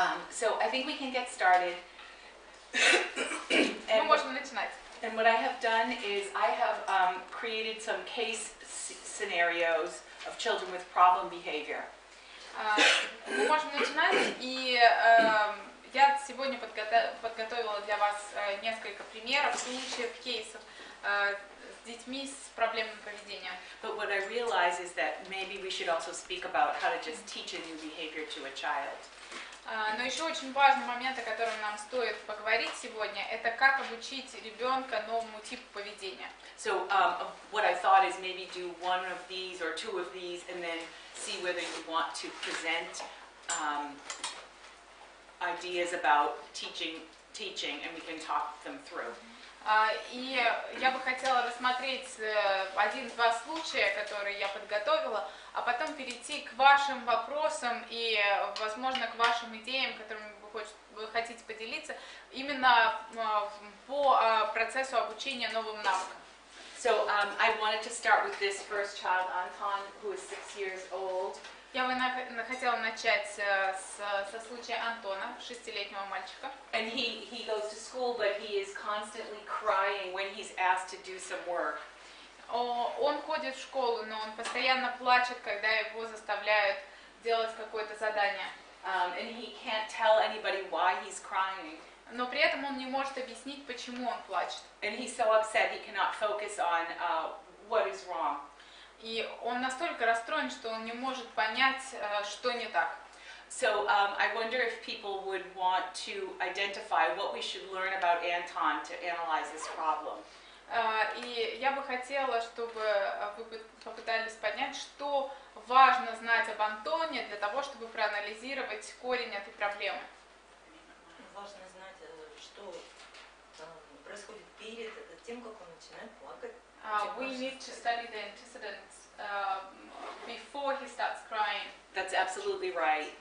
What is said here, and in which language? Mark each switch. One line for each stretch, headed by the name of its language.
English: So I think we can get started.
Russian: Мы можем начинать.
English: And what I have done is I have created some case scenarios of children with problem behavior.
Russian: Мы можем начинать, и я сегодня подготовила для вас несколько примеров, случаев, кейсов с детьми с проблемным поведением.
English: But what I realize is that maybe we should also speak about how to just teach a new behavior to a child.
Russian: Но еще очень важный момент, о котором нам стоит поговорить сегодня, это как обучить ребенка новому типу поведения.
English: So what I thought is maybe do one of these or two of these and then see whether you want to present ideas about teaching and we can talk them through.
Russian: И я бы хотела рассмотреть один-два случая, которые я подготовила, а потом перейти к вашим вопросам и, возможно, к вашим идеям, которыми вы хотите поделиться, именно по процессу обучения новым навыкам.
English: So I wanted to start with this first child, Anton, who is 6 years old.
Russian: Я бы хотела начать со случая Антона, 6-летнего мальчика.
English: And he goes to school, but he is constantly crying when he's asked to do some work.
Russian: Он ходит в школу, но он постоянно плачет, когда его заставляют делать какое-то задание.
English: And he can't tell anybody why he's crying.
Russian: Но при этом он не может объяснить, почему он плачет.
English: And he's so upset he cannot focus on what is wrong.
Russian: И он настолько расстроен, что он не может понять, что не так.
English: So I wonder if people would want to identify what we should learn about Anton to analyze this problem.
Russian: И я бы хотела, чтобы вы попытались понять, что важно знать об Антоне для того, чтобы проанализировать корень этой проблемы. Важно знать, что происходит перед тем, как он начинает плакать.
English: We need to study the antecedents before he starts crying. That's absolutely right.